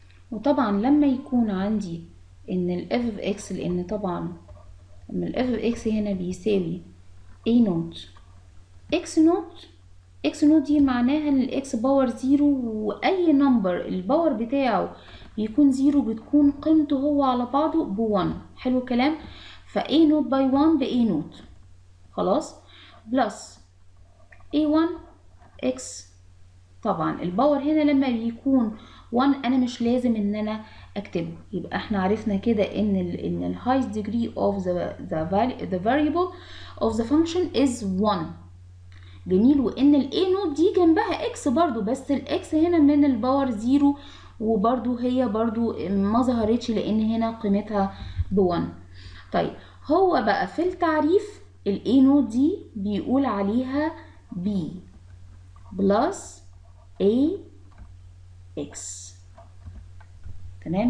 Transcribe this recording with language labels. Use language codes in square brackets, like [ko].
[ar] وطبعا لما يكون عندي ان ال f of x، لان طبعا لما ال f of x هنا بيساوي a نوت x نوت دي معناها ان الاكس باور زيرو، واي نمبر الباور بتاعه بيكون زيرو بتكون قيمته هو على بعضه ب1. حلو الكلام. ف a نوت باي 1 ب a نوت، خلاص، بلس a1 x. طبعا الباور هنا لما بيكون 1 انا مش لازم ان انا اكتبه. يبقى احنا عرفنا كده ان ال [en] highest degree of the variable of the function is 1. [ar] جميل. وان ال a نوت دي جنبها x برضو، بس ال x هنا من الباور 0 وبرضو هي برضو ما ظهرتش لان هنا قيمتها ب1. طيب هو بقى في التعريف ال a نوت دي بيقول عليها b بلس a x. تمام.